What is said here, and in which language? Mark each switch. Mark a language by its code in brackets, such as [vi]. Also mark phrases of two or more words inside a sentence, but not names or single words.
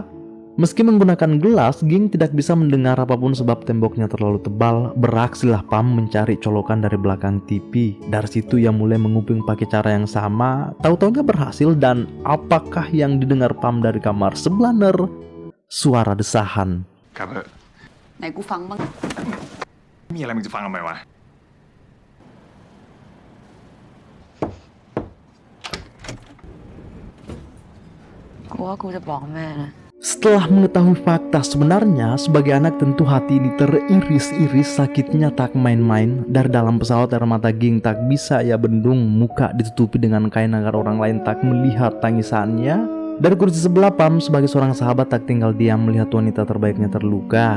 [id] Meski menggunakan gelas, Ging tidak bisa mendengar apapun sebab temboknya terlalu tebal. Beraksilah Pam mencari colokan dari belakang TV. Dari situ ia mulai menguping pakai cara yang sama. Tahu-taunya berhasil, dan apakah yang didengar Pam dari kamar sebelah ner? Suara desahan. [th] ครับเถอะ ไหนกูฟังบ้าง มีอะไรมึงจะฟังทำไมวะ กูว่ากูจะบอกแม่นะ [id] Setelah mengetahui fakta sebenarnya, sebagai anak tentu hati ini teriris-iris, sakitnya tak main-main. Dari dalam pesawat air mata Ging tak bisa ia bendung, muka ditutupi dengan kain agar orang lain tak melihat tangisannya. Dari kursi sebelah Pam sebagai seorang sahabat tak tinggal diam melihat wanita terbaiknya terluka.